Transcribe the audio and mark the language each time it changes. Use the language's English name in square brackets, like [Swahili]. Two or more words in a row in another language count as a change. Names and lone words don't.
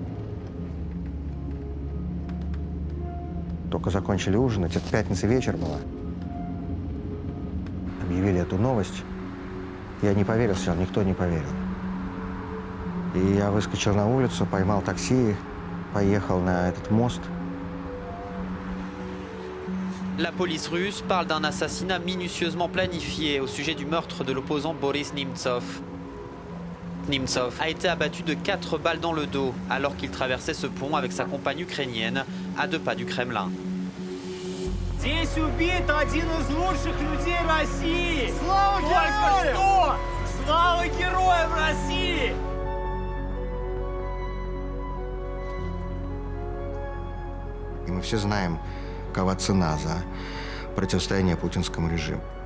[Russian] Только закончили ужинать, это пятница вечер была. Объявили эту новость. Я не поверил сначала, никто не поверил. И я выскочил на улицу, поймал такси, поехал на этот мост. [French] La police russe parle d'un assassinat minutieusement planifié au sujet du meurtre de l'opposant Boris Nemtsov. Nemtsov a été abattu de 4 balles dans le dos alors qu'il traversait ce pont avec sa compagne ukrainienne à 2 pas du Kremlin. [Russian] Здесь убит один из лучших людей России! Слава героям! Только что! Слава героям России! И мы все знаем, какова цена за противостояние путинскому режиму.